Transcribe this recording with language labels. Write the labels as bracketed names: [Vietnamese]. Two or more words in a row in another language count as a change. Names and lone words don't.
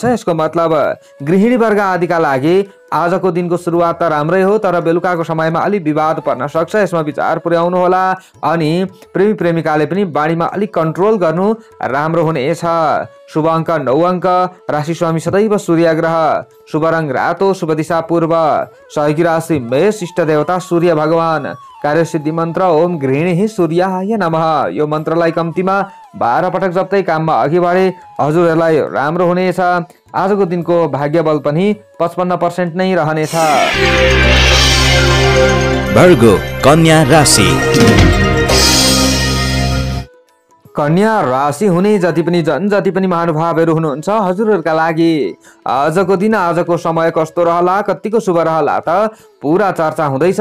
[Nepali] यसको मतलब गृहिणी वर्ग आदिका लागि आजको दिनको सुरुवात त राम्रै हो, तर बेलुकाको समयमा अलि विवाद पर्न सक्छ, यसमा विचार पुर्याउनु होला। अनि प्रेमी प्रेमिकाले पनि बाणीमा अलिक कन्ट्रोल गर्नु राम्रो हुनेछ। शुभ अङ्क 9 अङ्क। राशि स्वामी सदैव सूर्य ग्रह। शुभ रङ रातो। शुभ दिशा पूर्व। सहयोगी राशि मेष। इष्ट देवता सूर्य भगवान। कार्यसिद्धि मन्त्र [Sanskrit] ओम गृहिणी सूर्याय नमः। [Nepali] यो मन्त्रलाई कम्तीमा 12 पटक जप्दै काममा अघि बढे हजुरहरूलाई राम्रो हुनेछ। आजको दिनको भाग्य बल पनि 55% नै रहनेछ। भर्गो कन्या राशि। कन्या राशि हुने जति पनि जति पनि महानुभावहरू हुनुहुन्छ हजुरहरूका लागि आजको दिन आजको समय कस्तो रहला, कतिको शुभ रहला त पूरा चर्चा हुँदैछ।